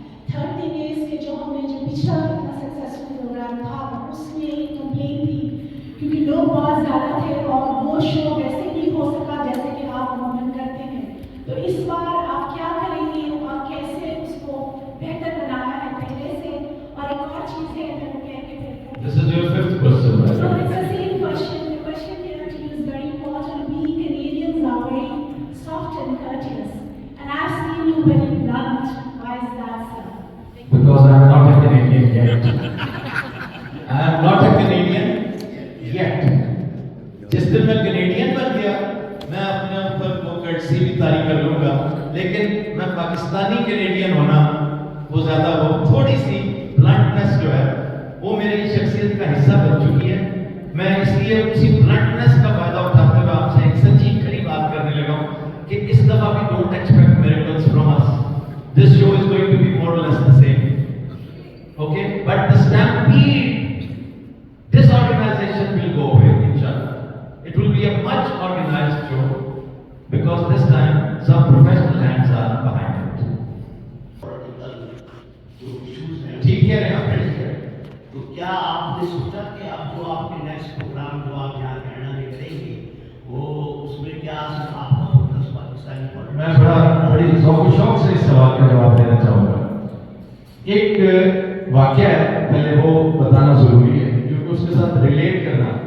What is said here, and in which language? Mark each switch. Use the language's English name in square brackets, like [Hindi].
[Hindi] Third thing is कि जो हमने जो पिछला इतना सक्सेसफुल प्रोग्राम था उसमें एक कंप्लेन थी क्योंकि लोग बहुत ज़्यादा थे और वो शो वैसे नहीं हो सका जैसे कि आप अमूमन करते हैं। तो इस बार आप क्या करेंगे और कैसे उसको बेहतर बनाया है पहले से? और एक और चीज़ है, मैं वो कह के फिर [English] This is your 5th question, right? So it's the same question. The question here actually is very important. We Canadians are very soft and courteous, and I've seen you very blunt. Why is that, sir? Because I am not a Canadian yet. I am not a Canadian yet. [Hindi] जिस दिन मैं Canadian बन गया, मैं अपने ऊपर वो courtesy भी तारी कर लूंगा, लेकिन मैं पाकिस्तानी कैनेडियन होना वो ज्यादा, वो थोड़ी सी ब्लंटनेस जो है वो मेरी शख्सियत का हिस्सा बन चुकी है। मैं इसलिए उसी ब्लंटनेस का फायदा उठाते हुए आपसे एक सच्ची खरी बात करने लगा हूँ कि इस दफा भी [English] Don't expect miracles from us. This show is going to be more or less the same. Okay? But the stampede, disorganization will go away, inshallah. It will be a much organized show because this time some professional hands are behind it. [Hindi] ठीक है रे आप ठीक है। तो क्या आपने सोचा कि आप जो आपके नेक्स्ट प्रोग्राम जो आप यहाँ कनाडा में करेंगे वो उसमें क्या आपका फोकस पाकिस्तानी पर? मैं बड़ी शौक से इस सवाल का जवाब देना चाहूँगा। एक वाकया है, पहले वो बताना जरूरी है क्योंकि उसके साथ रिलेट करना।